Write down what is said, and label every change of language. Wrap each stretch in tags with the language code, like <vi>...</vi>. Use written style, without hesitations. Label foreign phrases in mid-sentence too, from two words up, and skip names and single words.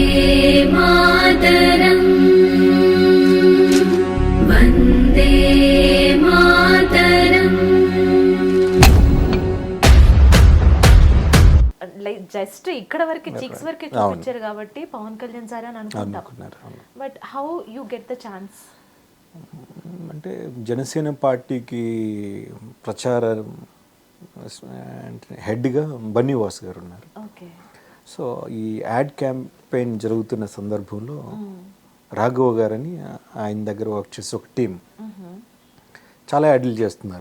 <sa>मातरं वन्दे मातरं.</sa> <te>జస్ట్ ఇక్కడ వరకు చిక్స్ వరకే చూపించారు కాబట్టి పవన్ కళ్యాణ్ సార్ అని అనుకుంటున్నారు.</te> <en>But how you get the chance?</en> <te>అంటే జనసేన పార్టీకి ప్రచార హెడ్గా బన్నీవాస్ గారు ఉన్నారు. సో ఈ</te> <en>ad campaign</en> <te>జరుగుతున్న సందర్భంలో రాఘవ గారని ఆయన దగ్గర వర్క్ చేసే ఒక టీం చాలా యాడ్లు చేస్తున్నారు.</te>